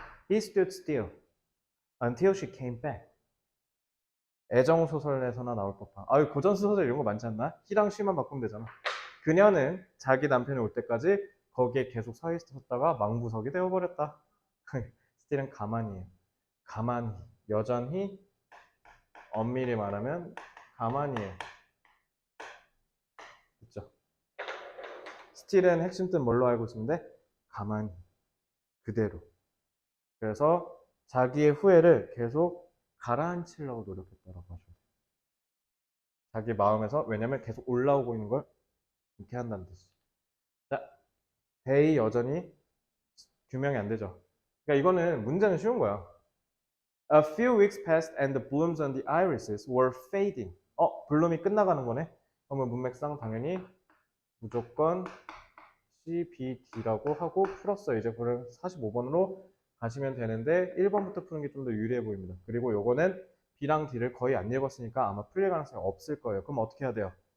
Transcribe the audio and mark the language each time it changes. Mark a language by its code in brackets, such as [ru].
[en] He stood still until she came back. [ko] 애정 소설에서나 나올 법한. 아유, 고전 소설 이런 거 많지 않나? he랑 she만 바꾸면 되잖아. 그녀는 자기 남편이 올 때까지 거기에 계속 서 있었다가 망부석이 되어버렸다. 스틸은 가만히 해요. 가만히. 여전히 엄밀히 말하면 가만히 해. 그쵸? 스틸은 핵심 뜻 뭘로 알고 있는데 가만히. 그대로. 그래서 자기의 후회를 계속 가라앉히려고 노력했다라고 하죠. 자기 마음에서 왜냐면 계속 올라오고 있는 걸 이렇게 한다는 뜻이죠. 자, they 여전히 규명이 안 되죠. 그러니까 이거는 문제는 쉬운 거야. [en] A few weeks passed and the blooms on the irises were fading. [ko] 블룸이 끝나가는 거네. 그러면 문맥상 당연히 무조건 C, B, D라고 하고 풀었어요. 이제 그럼 45번으로 가시면 되는데 1번부터 푸는 게 좀 더 유리해 보입니다. 그리고 요거는 B랑 D를 거의 안 읽었으니까 아마 풀릴 가능성이 없을 거예요. 그럼 어떻게 해야 돼요?